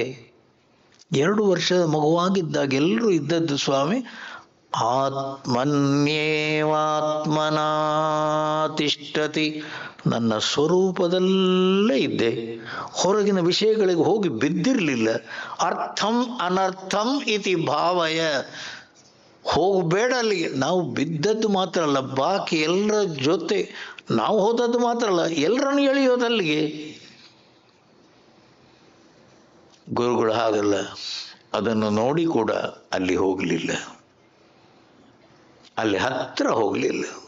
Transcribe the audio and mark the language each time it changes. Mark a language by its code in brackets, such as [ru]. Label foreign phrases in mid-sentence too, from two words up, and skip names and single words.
[kn] 2 ವರ್ಷದ ಮಗುವಾಗಿದ್ದಾಗ ಎಲ್ಲರೂ ಇದ್ದದ್ದು ಸ್ವಾಮಿ [sa] ಆತ್ಮನ್ಯೇವಾತ್ಮನಾ ತಿಷ್ಠತಿ, [kn] ನನ್ನ ಸ್ವರೂಪದಲ್ಲೇ ಇದ್ದೆ, ಹೊರಗಿನ ವಿಷಯಗಳಿಗೆ ಹೋಗಿ ಬಿದ್ದಿರಲಿಲ್ಲ. [sa] ಅರ್ಥಂ ಅನರ್ಥಂ ಇತಿ ಭಾವಯ. [kn] ಹೋಗಬೇಡ ಅಲ್ಲಿಗೆ. ನಾವು ಬಿದ್ದದ್ದು ಮಾತ್ರ ಅಲ್ಲ, ಬಾಕಿ ಎಲ್ಲರ ಜೊತೆ ನಾವು ಹೋದದ್ದು ಮಾತ್ರ ಅಲ್ಲ, ಎಲ್ಲರನ್ನು ಎಳೆಯೋದಲ್ಲಿಗೆ. ಗುರುಗಳು ಹಾಗಲ್ಲ, ಅದನ್ನು ನೋಡಿ ಕೂಡ ಅಲ್ಲಿ ಹೋಗಲಿಲ್ಲ, ಅಲ್ಲಿ ಹತ್ರ ಹೋಗಲಿಲ್ಲ.